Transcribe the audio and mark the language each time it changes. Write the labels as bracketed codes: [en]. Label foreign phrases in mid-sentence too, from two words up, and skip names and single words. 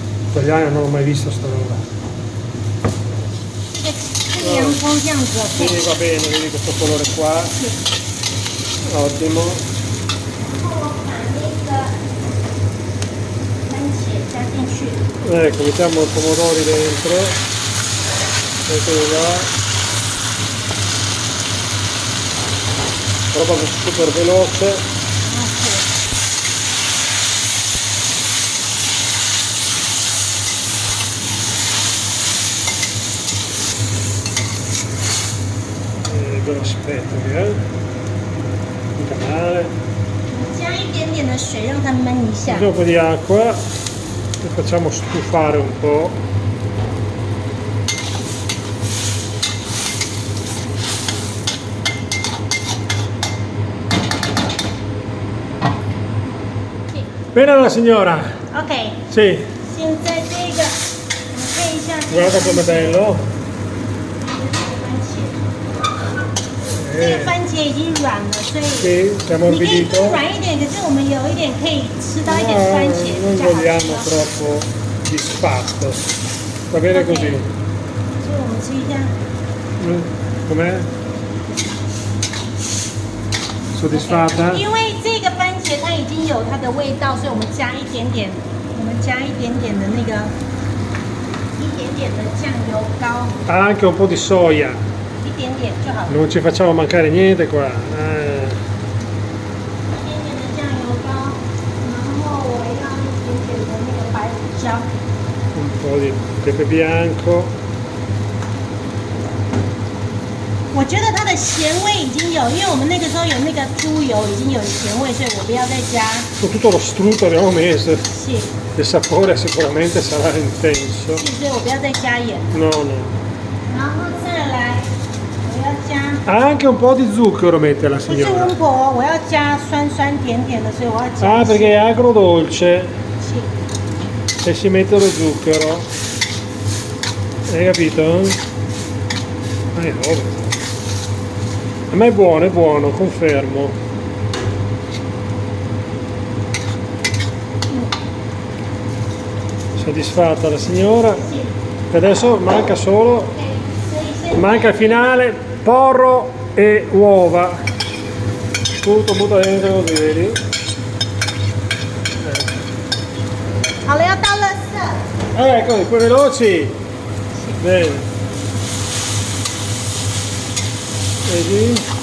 [it] italiana non ho mai visto sta roba. [zh] 这个洋葱这样子配， [it] Sì, va bene, vedi questo colore qua. Ottimo. [zh] 然后我把那个番茄加进去， [it] Ecco, mettiamo i pomodori dentro. Eccoli là. Roba super veloce. [zh] 然后 [it] Ve lo aspetto, mica male. [zh] 加一点点的水让它焖一下。 [it] Mettiamo un po' di acqua e facciamo stufare un po'. Bene la signora? [zh] OK， [it] Sì, [zh] 现在这个你配一下这个 [it] guarda com'è bello. [zh] 番茄，这个番茄已经软了，所以 [it] Sì, siamo [zh] 你可以更 [it] ammorbidito. [zh] 软一点。可是我们有一点可以吃到一点番茄， [it] Non [zh] 比较好 [it] vogliamo [zh] 吃。 [it] troppo disfatto. Va bene Ok. così. [zh] 所以我们吃一下。 [it] Com'è? Soddisfatta? [zh] 因为这个番茄它已经有它的味道，所以我们加一点点，的那个，一点点的酱油膏， [it] Anche un po' di soia. [zh] 一点点就好了。 [it] Non ci facciamo mancare niente qua. [zh] 一点点的酱油膏，然后我要一点点的那个白胡椒。 [it] Un po' di pepe bianco. [zh] 我觉得它的咸味已经有，因为我们那个时候有那个猪油已经有咸味，所以我不要再加。 [it] Tutto lo strutto abbiamo messo. [zh] 是， [it] Il sapore sicuramente sarà intenso. [zh] 所以我不要再加盐。 [it] No, no. [zh] 然后再来，我要加。 [it] Anche un po' di zucchero mette la [zh] 不是 [it] signora. [zh] 温婆，我要加酸酸甜甜的，所以我要加。 [it] Ah, perché è agrodolce [zh] 是 [it] e si mette lo zucchero. Hai capito? È roba. A me è buono, confermo. Soddisfatta la signora. [zh] 是。 [it] E adesso manca solo, [zh] 所以现在 [it] manca il finale, porro e uova. Tutto butta dentro così, vedi? [zh] 好了，要倒垃圾。 [it] Ecco, poi veloci. Bene. Vedi?